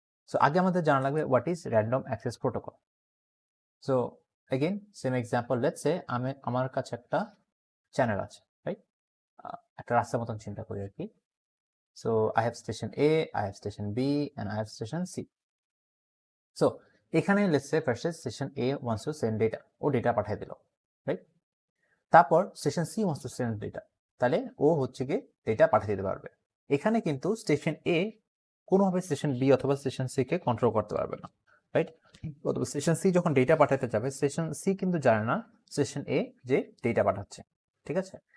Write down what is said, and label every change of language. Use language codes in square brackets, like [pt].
[en] So [bn] আগে আমাদের জানা লাগবে [en] what is random access protocol. So again same example, let's say [bn] আমার কাছে একটা চ্যানেল আছে, [en] Right? [bn] একটা রাস্তার মতন চিন্তা করি আর কি। [en] So I have station A, I have station B, and I have station C. So এখানে let's say first station A wants to send data, [bn] O data পাঠিয়ে দিল, [en] Right? [bn] তারপর station C [en] wants to send data, [bn] তাহলে ও হচ্ছে গিয়ে data পাঠিয়ে দিতে পারবে। এখানে কিন্তু স্টেশন এ কোনোভাবে স্টেশন বি অথবা স্টেশন সি কে কন্ট্রোল করতে পারবে না, রাইট? অথবা স্টেশন সি যখন ডেটা পাঠাতে যাবে, স্টেশন সি কিন্তু জানে না স্টেশন এ যে ডেটা পাঠাচ্ছে, ঠিক আছে।